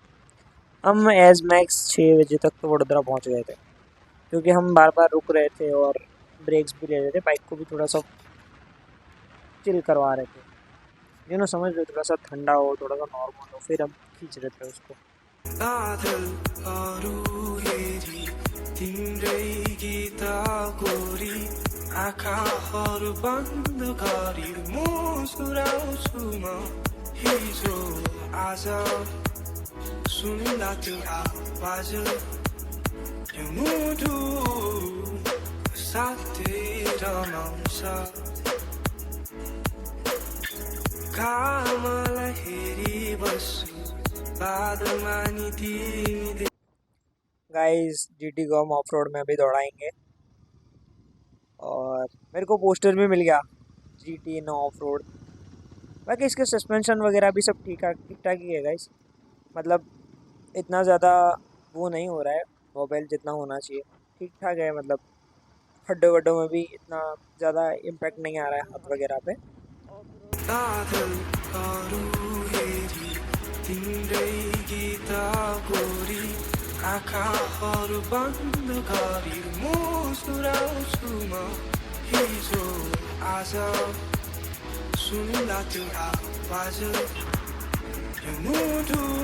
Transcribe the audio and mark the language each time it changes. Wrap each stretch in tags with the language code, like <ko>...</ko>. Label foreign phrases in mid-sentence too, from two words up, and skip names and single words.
<hi>हम</hi> <en>as max</en> <hi>6 बजे तक तो वडोदरा पहुंच गए थे, क्योंकि हम बार बार रुक रहे थे और ब्रेक्स भी ले रहे थे, बाइक को भी थोड़ा सा चिल करवा रहे थे, समझ रहे, थोड़ा सा ठंडा हो, थोड़ा सा नॉर्मल हो, फिर हम खींच रहे थे उसको।</hi> <ne>बादलहरू हेरी तिम्रै गीत गोरी आँखाहरू बन्द गरी मुस्कुराउँछु म हिजो आज सुन्दा त्यो आवाज यो मुटु साथै रमाउँछ घामलाई हेरी बस्छु बादलमा नि तिमी।</ne> <hi>गाइस जीटी को हम</hi> <en>off road</en> <hi>में अभी दौड़ाएंगे, और मेरे को पोस्टर भी मिल गया जीटी</hi> <en>no off road.</en> <hi>बाकी इसके सस्पेंशन वगैरह भी सब ठीक ठाक ही है गाइस, मतलब इतना ज़्यादा वो नहीं हो रहा है मोबाइल जितना होना चाहिए, ठीक ठाक है। मतलब खड्डे वड्डों में भी इतना ज़्यादा इम्पैक्ट नहीं आ रहा है हाथ वगैरह पे।</hi> <ne>तिम्रै गीत गोरी आँखाहरू बन्द गरी मुस्कुराउँछु म हिजो आज सुन्दा त्यो आवाज यो मुटु</ne>